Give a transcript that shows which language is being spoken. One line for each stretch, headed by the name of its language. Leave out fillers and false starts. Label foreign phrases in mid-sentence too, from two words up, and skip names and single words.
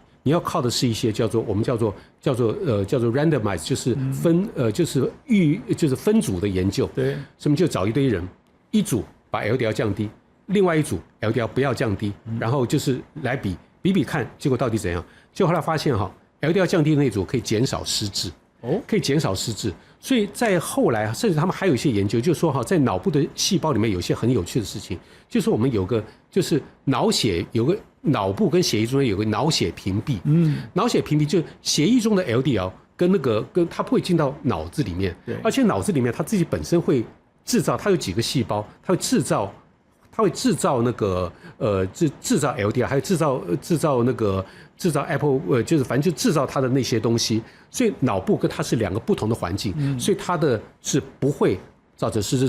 Chinese: 你要靠的是一些我們叫做 randomize， 就是就是分組的研究。對，所以就找一堆人，一組把 LDL 降低，另外一組 LDL 不要降低，然後就是來比看結果到底怎樣。結果後來發現哈 ，LDL 降低的那組可以減少失智，可以減少失智。所以在後來，甚至他們還有一些研究，就是說哈，在腦部的細胞裡面有一些很有趣的事情，就是說我們有個就是腦部跟血液中间有個腦血屏蔽，腦血屏蔽就血液中的 LDL 跟它不會進到腦子裡面，而且腦子裡面它自己本身會制造，它有幾個細胞，它會制造那個制造 LDL， 還有制造那個制造 Apple， 就是反正就制造它的那些東西，所以腦部跟它是2個不同的環境，所以它的是不会造成失智。